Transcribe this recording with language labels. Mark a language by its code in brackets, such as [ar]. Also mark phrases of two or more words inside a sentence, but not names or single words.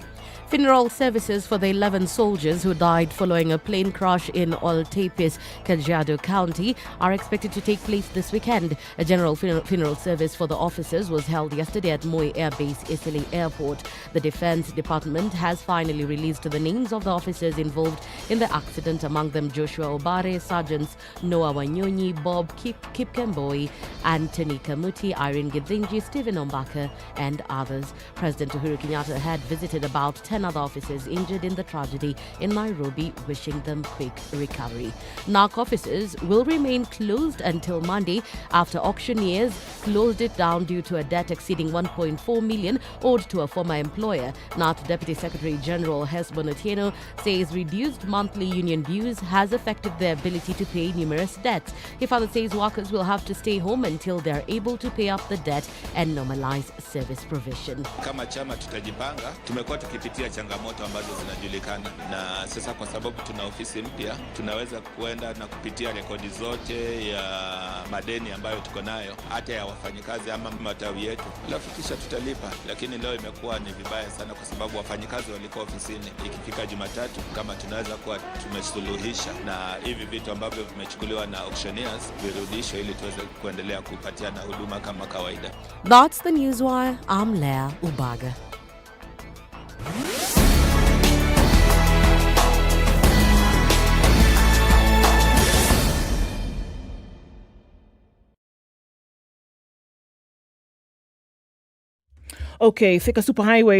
[en] Funeral services for the 11 soldiers who died following a plane crash in Oltepes, Kajiado County are expected to take place this weekend. A general funeral service for the officers was held yesterday at Moi Air Base, Isili Airport. The Defense Department has finally released the names of the officers involved in the accident, among them Joshua Obare, Sergeants Noah Wanyonyi, Bob Kipkemboi, Anthony Kamuti, Irene Githinji, Stephen Ombaka, and others. President Uhuru Kenyatta had visited about 10 10 other officers injured in the tragedy in Nairobi, wishing them quick recovery. NARC offices will remain closed until Monday after auctioneers closed it down due to a debt exceeding 1.4 million owed to a former employer. NARC Deputy Secretary General Hesbon Otieno says reduced monthly union dues has affected their ability to pay numerous debts. He further says workers will have to stay home until they're able to pay up the debt and normalize service provision. [sw] Kama chama tutajipanga, tumekuwa tukipitia changamoto ambazo zinajulikana, na sasa kwa sababu tuna ofisi mpya, tunaweza kuenda na kupitia rekodi zote ya madeni ambayo tuko nayo, hata ya wafanyikazi ama matawi yetu, alafu kisha tutalipa. Lakini leo imekuwa ni vibaya sana kwa sababu wafanyikazi walikuwa ofisini. Ikifika Jumatatu, kama tunaweza kuwa tumesuluhisha na hivi vitu ambavyo vimechukuliwa na auctioneers virudishwe ili tuweze kuendelea kupatiana huduma kama kawaida. [en] That's the Newswire. I'm Lea Ubaga. Okay, Thika Superhighway.